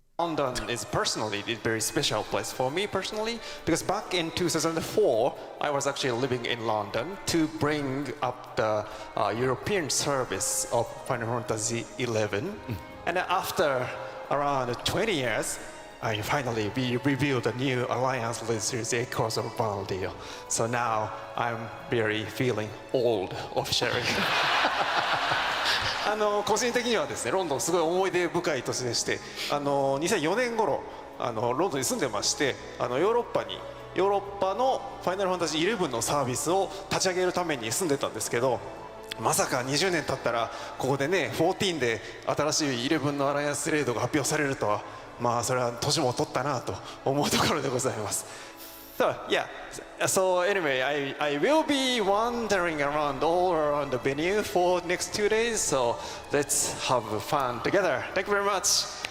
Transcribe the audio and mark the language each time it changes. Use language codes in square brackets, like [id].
[en] London is personally a very special place for me personally, because back in 2004, I was actually living in London to bring up the European service of Final Fantasy XI. And after around 20 years, I finally revealed a new alliance with Series A across of Valdio. So now I'm very feeling old officially. [ja] 個人的にはですね、ロンドンすごい思い出深い年でして、2004年頃ロンドンに住んでまして、ヨーロッパにヨーロッパのファイナルファンタジー11のサービスを立ち上げるために住んでたんですけど、まさか20年経ったらここでね14で新しい11のアライアンスレードが発表されるとは、まあそれは年も取ったなと思うところでございます。 [en] So yeah, so anyway, I will be wandering around all around the venue for next 2 days. So let's have fun together. Thank you very much.